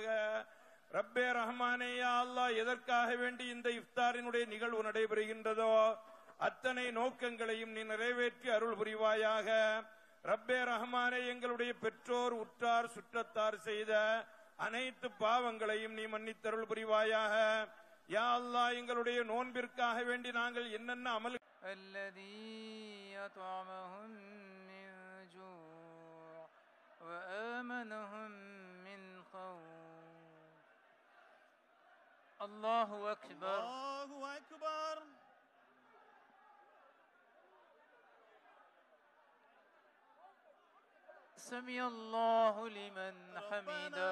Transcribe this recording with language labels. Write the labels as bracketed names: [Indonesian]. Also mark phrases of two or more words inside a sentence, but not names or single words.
[Tamil] ரப்பே ரஹ்மானே [Arabic] يا الله [Tamil] எதற்காக வேண்டி இந்த இஃப்தாரினுடைய நிகழ்வு நடைபெறுகின்றதோ அத்தனை நோக்கங்களையும் நீ நிறைவேற்றி அருள் புரிவாயாக. ரப்பே ரஹ்மானே எங்களுடைய பெற்றோர், உற்றார், சுற்றத்தார் செய்த அனைத்து பாவங்களையும் நீ மன்னித்தருள் புரிவாயாக. [Arabic] يا الله [Tamil] எங்களுடைய நோன்பிற்காக வேண்டி நாங்கள் என்னென்ன அமல் [Arabic] الذي أطعمهم من جوع وآمنهم من خوف. الله أكبر. الله أكبر. سمع الله لمن حمده.